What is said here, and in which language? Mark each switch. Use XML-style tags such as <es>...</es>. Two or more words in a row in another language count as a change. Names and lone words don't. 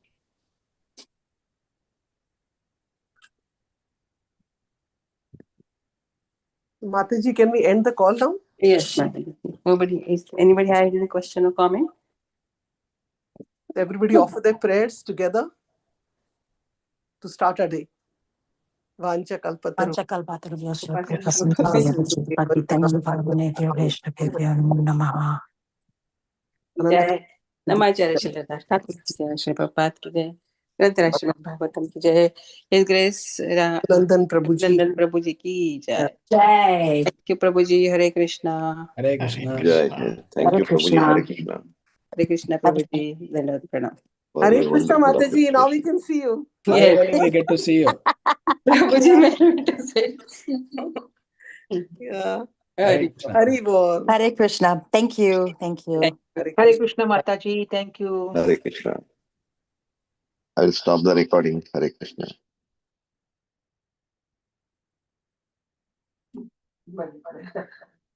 <en>Mataji, can we end the call now? Yes, Mataji. Anybody have any question or comment? Everybody offer their prayers together to start our day.</en> <sa>वाञ्छा कल्पतरु. पञ्चकल्पतरुभ्यस्य कृपासिन्धुवय पतितानि पर्वनेभ्यो वैष्णवेभ्यो नमो नमः.</sa> <hi>जय नमाचार्य श्रीदास ठाकुर की जय श्री प्रभात की जय ग्रंथ श्रीमद् भागवतम की जय</hi> <en>His Grace</en> <hi>Nandana Prabhu ji. नंदन प्रभु जी की जय Jai.</hi> <en>thank you प्रभु जी हरे कृष्णा Hare Krishna. Thank you, Prabhuji. Hare Krishna.</en> <hi>हरे कृष्णा प्रभु जी धन्यवाद प्रणाम</hi> <en>For Hare your Krishna wonderful Mataji, now we appreciation. can see you. Yes. Finally, we get to see you.</en> <hi>प्रभु जी मैं</hi> <en>Yeah. Hare Krishna. Haribol. Hare Krishna. Thank you. Thank you. Hare Krishna Mataji, thank you. Hare Krishna. I will stop the recording. Hare Krishna. Krishna</en>